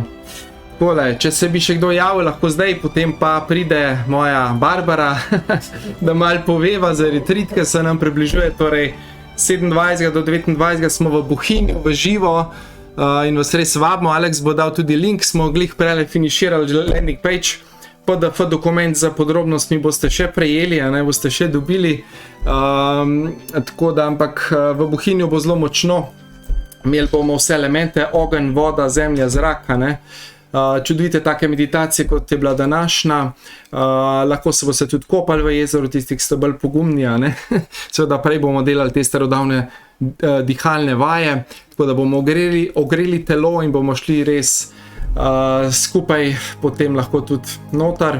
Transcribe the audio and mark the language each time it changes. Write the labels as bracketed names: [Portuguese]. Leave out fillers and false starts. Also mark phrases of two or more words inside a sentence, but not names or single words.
[Slovenian] Takole, če se bi še kdo javil, lahko zdaj, potem pa pride moja Barbara, da malo poveva za retreat, ki se nam približuje, torej 27. do 29. smo v Bohinju, v živo in vas res vabimo, Alex bo dal tudi link, smo glih prele finiširali [English] landing page, [Slovenian] PDF dokument za podrobnostmi boste še prejeli, a ne boste še dobili, tako da, ampak v Bohinju bo zelo močno, imeli bomo vse elemente, ogenj, voda, zemlja, zrak, ne, čudovite take meditacije, kot je bila današnja, lahko se boste tudi kopali v jezeru, tisti, ki ste bolj pogumni, ne, seveda prej bomo delali te starodavne dihalne vaje, tako da bomo ogreli telo in bomo šli res skupaj potem lahko tudi noter.